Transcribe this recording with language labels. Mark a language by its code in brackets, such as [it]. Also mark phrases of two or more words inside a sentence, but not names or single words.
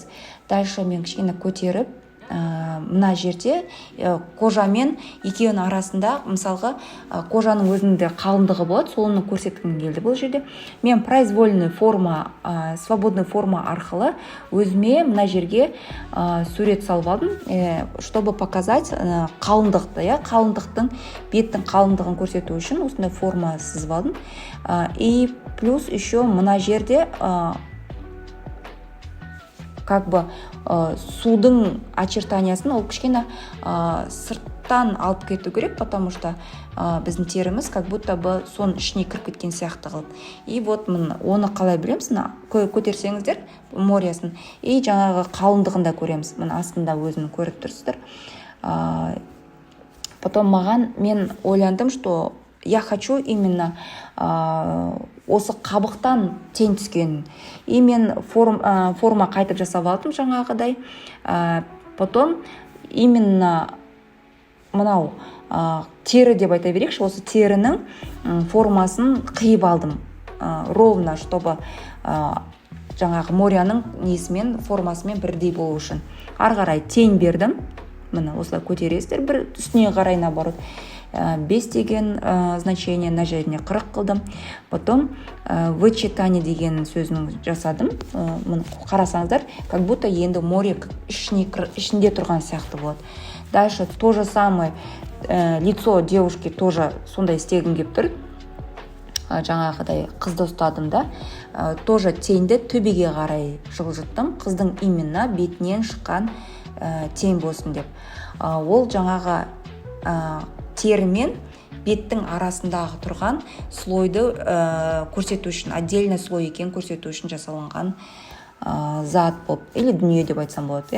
[kk] Дальше мен кішкене көтеріп, мына жерде кожамен екеуінің арасында, мысалға кожаның өзінде қалыңдығы болады, соны көрсеткім келді бұл жерде. Мен [ru] произвольный форма, свободный форма [kk] арқылы өзіме мына жерге сурет салып алдым, [ru] чтобы показать [kk] қалыңдықты, қалыңдықтың, беттің қалыңдығын көрсету үшін осындай форма сызып алдым. [ru] И плюс еще [kk] мына жерде [ru] как бы [kk] судың очертаниясын ол кішкене сырттан алып кету керек, [ru] потому что [kk] біздің теріміз [ru] как будто бы [kk] соның ішіне кіріп кеткен сияқты қылып. [ru] И вот [kk] оны қалай білеміз, көтерсеңіздер морясын, и жаңағы қалыңдығын да көреміз. Астында өзін көріп тұрсыздар. Потом мен ойландым, [ru] что я хочу именно [kk] осы қабықтан тең түскен. И мен форма қайтып жасап алдым жаңағыдай. [ru] Потом именно [kk] мынау тері деп айта берейікші, осы терінің формасын қиып алдым. [ru] Ровно, чтобы [kk] жаңағы моряның несімен, формасымен бірдей болу үшін. Ары қарай тең бердім. Мына осылай көтересіздер, бір үстіне қарай наоборот. 5 деген значение на жеріне 40 қылдым. Потом вычитание деген сөзінің жасадым. Қарасаңыздар, [ru] как будто [kk] енді море ішінде тұрған сияқты болады. [ru] Дальше то же самое лицо девушки тоже [kk] сондай істегім келіп тұр. Жаңағыдай қызды ұстадым да. Тоже теңді төбеге қарай жылжыттым. Қыздың именно бетінен шыққан тең болсын деп. Ол жаңағы тері мен беттің арасындағы тұрған слойды көрсету үшін, [ru] отдельный слой [kk] екен көрсету үшін жасалынған зат болып, или дүние деп айтсам болады.